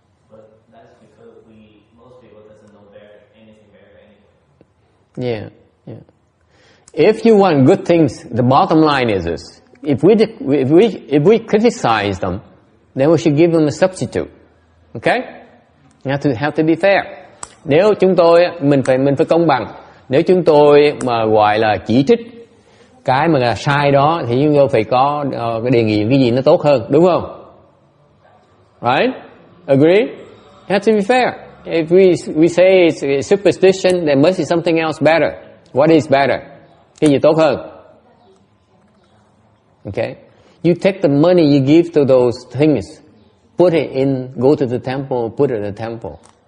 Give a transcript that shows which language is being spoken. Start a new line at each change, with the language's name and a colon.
English: But that's because most people doesn't know anything better anyway. Yeah. If you want good things, the bottom line is this: if we criticize them, then we should give them a substitute. Okay? You have to be fair.
Vietnamese: Nếu chúng tôi mình phải công bằng. Nếu chúng tôi mà gọi là chỉ trích cái mà là sai đó, thì chúng tôi phải có cái đề nghị cái gì nó tốt hơn, đúng không?
English: Right? Agree? You have to be fair. If we say it's superstition, there must be something else better. What is better?
Vietnamese: Cái gì tốt hơn?
English: Okay? You take the money you give to those things, put it in, go to the temple, put it in the temple.